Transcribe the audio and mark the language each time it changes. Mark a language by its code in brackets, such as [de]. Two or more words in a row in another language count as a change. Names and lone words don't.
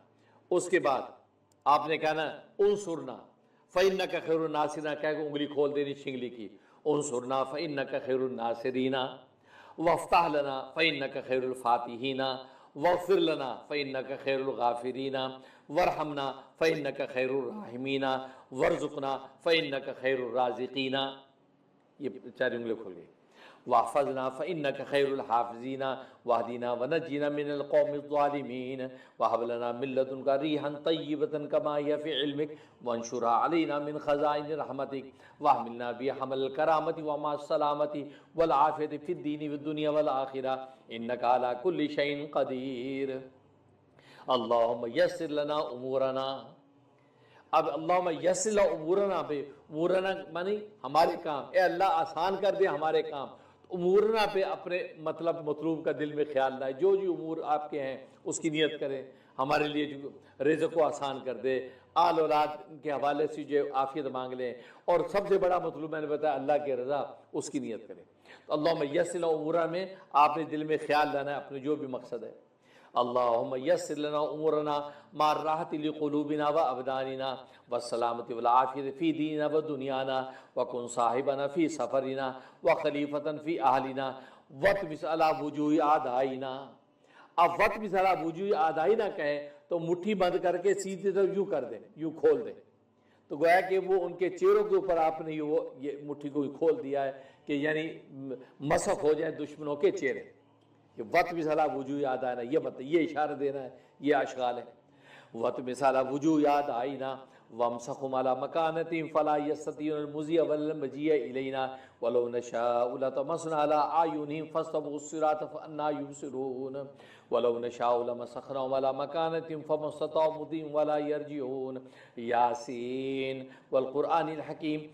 [ur] اس کے بعد آپ نے کہنا [ar] انصرنا فإنک خیر الناصرین، [ur] کہہ کے انگلی کھول دینی چھنگلی کی، [ar] انصرنا فإنک خیر الناصرین، وافتح لنا فإنک خیر الفاتحین، واغفر لنا فإنک خیر الغافرین، وارحمنا فإنک خیر الراحمین، وارزقنا فإنک خیر الرازقین، [ur] یہ چار انگلی کھول گئی، [ar] واحفظنا فإنک خیر الحافظین، واہدنا ونجنا من القوم الظالمین، وہب لنا من لدنک ریحا طیبۃ کما ہی فی علمک، وانشرها علینا من خزائن رحمتک، واحملنا بحمل الکرامۃ ومع السلامۃ والعافیۃ فی الدین والدنیا والآخرہ، انک علی کل شیء قدیر، اللہم یسر لنا امورنا۔ [ur] اب [ar] اللہم یسر لنا امورنا [ur] پہ، امورنا معنی ہمارے کام، اے اللہ آسان کر دے ہمارے کام، امورنا پہ اپنے مطلوب کا دل میں خیال لائے، جو امور آپ کے ہیں اس کی نیت کریں، ہمارے لیے جو رزق کو آسان کر دے، آل اولاد کے حوالے سے جو عافیت مانگ لیں، اور سب سے بڑا مطلوب میں نے بتایا اللہ کی رضا، اس کی نیت کریں۔ [ar] تو اللہم یسر لنا امورنا [ur] میں آپ نے دل میں خیال لانا ہے اپنے جو بھی مقصد ہے، [ar] اللہم یسر لنا امورنا مع الراحۃ لقلوبنا وابداننا والسلامۃ والعافیۃ فی دیننا ودنیانا، وکن صاحبنا فی سفرنا وخلیفۃ فی اہلنا واطمس علی وجوہ اعدائنا۔ [ur] اب [ar] واطمس علی وجوہ اعدائنا [ur] کہیں تو مٹھی بند کر کے سیدھی طرف یوں کر دیں، یوں کھول دیں، تو گویا کہ وہ ان کے چہروں کے اوپر آپ نے یہ مٹھی کو کھول دیا ہے کہ یعنی مسخ ہو جائیں دشمنوں کے چہرے، کہ [ar] واطمس علی وجوہ اعدائنا، [ur] یہ اشارہ دینا ہے، یہ اشغال ہے۔ [ar] واطمس علی وجوہ اعدائنا وامسخهم على مكانتهم فلا يستطيعون المضي ولا المجيء إلينا ولو نشاء لطمسنا على أعينهم فاستبقوا الصراط فأنى يبصرون ولو نشاء لمسخناهم على مكانتهم فما استطاعوا مضيا ولا يرجعون ياسين والقرآن الحكيم